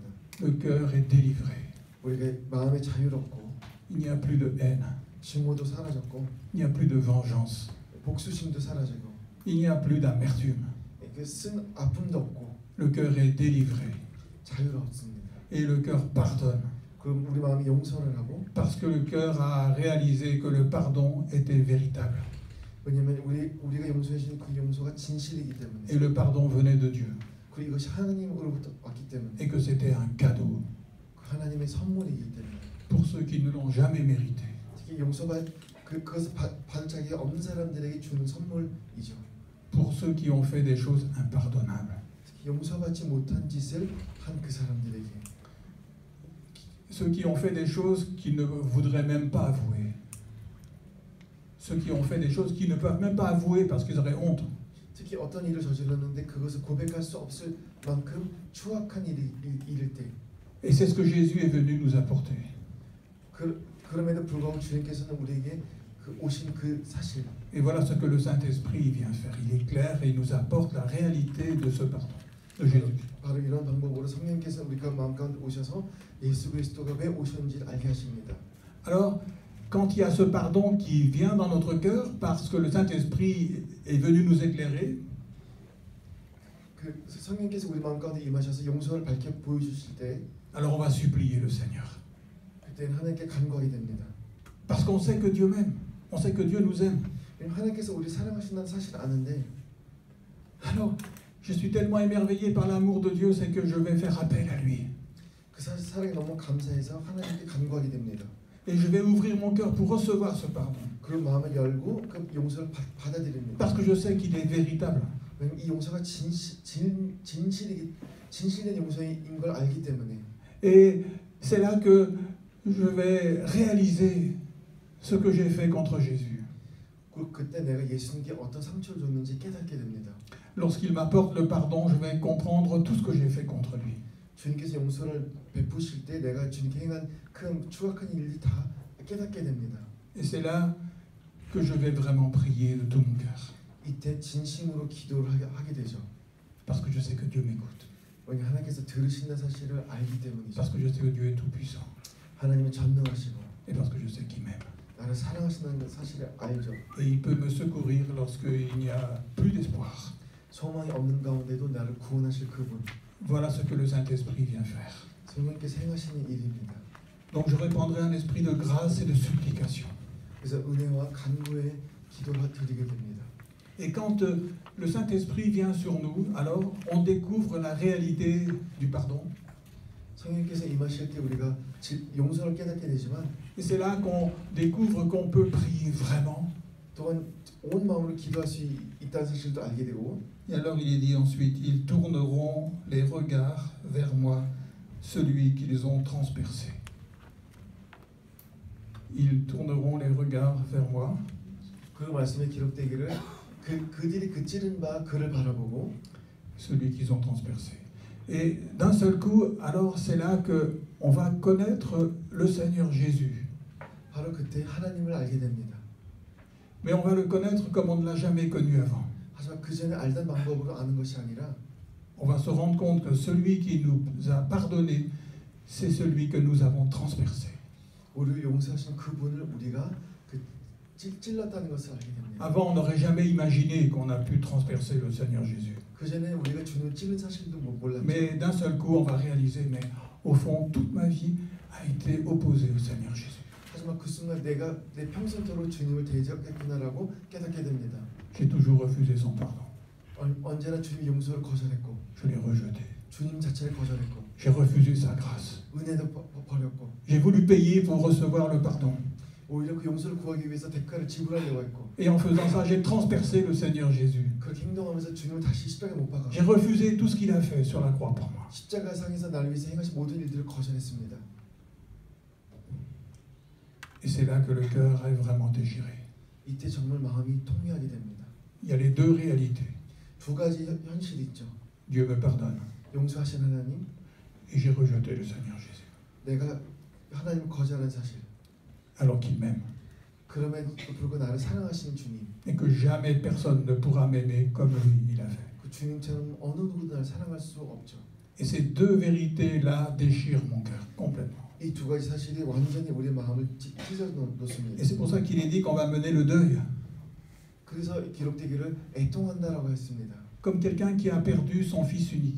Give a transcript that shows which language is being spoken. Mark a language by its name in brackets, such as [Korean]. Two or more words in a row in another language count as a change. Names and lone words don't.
[French] Le cœur est délivré. [Korean] 우리가 마음이 자유롭고 [French] Il n'y a plus de haine. [Korean] 증오도 사라졌고 [French] Il n'y a plus de vengeance. [Korean] 복수심도 사라지고 [French] Il n'y a plus d'amertume. [Korean] 그 쓴 아픔도 없고 [French] Le cœur est délivré. [Korean] 자유롭습니다. [French] Et le cœur pardonne. [Korean] 그럼 우리 마음이 용서를 하고, [French] Parce que le cœur a réalisé que le pardon était véritable. [Korean] 왜냐하면 우리가 용서해 주신 그 용서가 진실이기 때문에, [French] Et le pardon venait de Dieu. [Korean] 그리고 이것이 하나님으로부터 왔기 때문에, [French] Et que c'était un cadeau [Korean] 하나님의 선물이기 때문에, [French] pour ceux qui ne l'ont jamais mérité. [Korean] 특히 그것을 받을 자격이 없는 사람들에게 주는 선물이죠. [French] Pour ceux qui ont fait des choses impardonnables. [Korean] 특히 용서받지 못한 짓을 한 그 사람들에게, [French] Ceux qui ont fait des choses qu'ils ne voudraient même pas avouer. Ceux qui ont fait des choses qu'ils ne peuvent même pas avouer parce qu'ils auraient honte. [Korean] 특히 어떤 일을 저질렀는데 그것을 고백할 수 없을 만큼 추악한 일일 때, [French] Et c'est ce que Jésus est venu nous apporter. [Korean] 그럼에도 불구하고 주님께서는 우리에게 오신 그 사실, [French] Et voilà ce que le Saint-Esprit vient faire. Il éclaire et il nous apporte la réalité de ce pardon, de Jésus. [Korean] 바로 이런 방법으로 성령께서 우리가 마음 가운데 오셔서 예수 그리스도가 왜 오셨는지를 알게 하십니다. [French] Alors, quand il y a ce pardon qui vient dans notre cœur parce que le Saint-Esprit est venu nous éclairer, [Korean] 그 성령께서 우리 마음 가운데 임하셔서 용서를 밝혀 보여주실 때, [French] alors on va supplier le Seigneur. [Korean] 그때는 하나님께 간구하게 됩니다. [French] Parce qu'on sait que Dieu m'aime. On sait que Dieu nous aime. [Korean] 하나님께서 우리 사랑하신다는 사실을 아는데, [French] Alors, je suis tellement émerveillé par l'amour de Dieu, c'est que je vais faire appel à lui. [Korean] 그 사랑에 너무 감사해서 하나님께 간구하게 됩니다. [French] Et je vais ouvrir mon cœur pour recevoir ce pardon. [Korean] 그런 마음을 열고 그 용서를 받아들입니다. [French] Parce que je sais qu'il est véritable. [Korean] 왜냐면 이 용서가 진실된 용서인 걸 알기 때문에. [French] Et c'est là que je vais réaliser ce que j'ai fait contre Jésus. [Korean] 그때 내가 예수님께 어떤 상처를 줬는지 깨닫게 됩니다. [French] Lorsqu'il m'apporte le pardon, je vais comprendre tout ce que j'ai fait contre lui. [Korean] 주님께서 용서를 베푸실 때 내가 주님께 행한 큰 추악한 일이 다 깨닫게 됩니다. [French] Et c'est là que je vais vraiment prier de tout mon cœur. [Korean] 이때 진심으로 기도를 하게 되죠. [French] Parce que je sais que Dieu m'écoute. [Korean] 왜냐하면 하나님께서 들으신다는 사실을 알기 때문이죠. [French] Parce que je sais que Dieu est tout puissant. [Korean] 하나님은 전능하시고, [French] Et parce que je sais qu'il m'aime. [Korean] 나를 사랑하신다는 사실을 알죠. [French] Et il peut me secourir lorsqu'il n'y a plus d'espoir. [Korean] 소망이 없는 가운데도 나를 구원하실 그분. [French] Voilà ce que le Saint-Esprit vient faire. [Korean] 성령께서 행하시는 일입니다. [French] Donc je répandrai un esprit de grâce et de supplication. [Korean] 그래서 은혜와 간구의 기도를 드리게 됩니다. [French] Et quand le Saint-Esprit vient sur nous, alors on découvre la réalité du pardon. [Korean] 성령께서 임하실 때 우리가 용서를 깨닫게 되지만 [French] Et c'est là qu'on découvre qu'on peut prier vraiment. [Korean] 또한 온 마음으로 기도할 수 있다는 사실도 알게 되고 [French] Et alors il est dit ensuite, ils tourneront les regards vers moi, celui qu'ils ont transpercé. Ils tourneront les regards vers moi. [Korean] 그 말씀에 기록되기를 그들이 그 찌른 바 그를 바라보고 [French] Celui qu'ils ont transpercé. Et d'un seul coup, alors c'est là que on va connaître le Seigneur Jésus. [Korean] 바로 그때 하나님을 알게 됩니다. [French] Mais on va le connaître comme on ne l'a jamais connu avant. [Korean] 하지만 그 전에 알던 방법으로 아는 것이 아니라 [French] On va se rendre compte que celui qui nous a pardonné, c'est celui que nous avons transpercé. [Korean] 우리를 용서하신 그분을 우리가 찔렀다는 것을 알게 됩니다. [French] Avant, on n'aurait jamais imaginé qu'on a pu transpercer le Seigneur Jésus. [Korean] 그 전에 우리가 주님을 찔른 사실도 몰랐죠. [French] Mais d'un seul coup, on va réaliser, mais au fond, toute ma vie a été opposée au Seigneur Jésus. [Korean] 하지만 그 순간 내가 내 평생도록 주님을 대적했구나라고 깨닫게 됩니다. [French] J'ai toujours refusé son pardon. [Korean] 언제나 주님 용서를 거절했고 [French] Je l'ai rejeté. [Korean] 주님 자체를 거절했고 [French] J'ai refusé sa grâce. [Korean] 은혜도 버렸고 [French] J'ai voulu payer pour recevoir le pardon. [Korean] 오히려 그 용서를 구하기 위해서 대가를 지불하려고 했고 [French] Et en faisant ça, j'ai transpercé le Seigneur Jésus. [Korean] 그렇게 행동하면서 주님을 다시 십자가에 못 박아 [French] J'ai refusé tout ce qu'il a fait sur la croix pour moi. [Korean] 십자가상에서 나를 위해서 행하신 모든 일들을 거절했습니다. [French] Et c'est là que le cœur est vraiment déchiré. [Korean] 이때 정말 마음이 통회하게 됩니다. [French] Il y a les deux réalités. [Korean] 두 가지 현실이 있죠. [French] Dieu me pardonne [Korean] 용서하신 하나님, [French] et j'ai rejeté le Seigneur Jésus. [Korean] 내가 하나님을 거절한 사실. [French] Alors qu'il m'aime. [Korean] 그럼에도 불구하고 나를 사랑하시는 주님. [French] Et que jamais personne ne pourra m'aimer comme lui il a fait. [Korean] 그 주님처럼 어느 누구도 나를 사랑할 수 없죠. [French] Et ces deux vérités-là déchirent mon cœur complètement. [Korean] 이 두 가지 사실이 완전히 우리의 마음을 찢어 놓습니다. [French] Et c'est pour ça qu'il est dit qu'on va mener le deuil. [Korean] 그래서 기록되기를 애통한다라고 했습니다. [French] Comme quelqu'un qui a perdu son fils unique.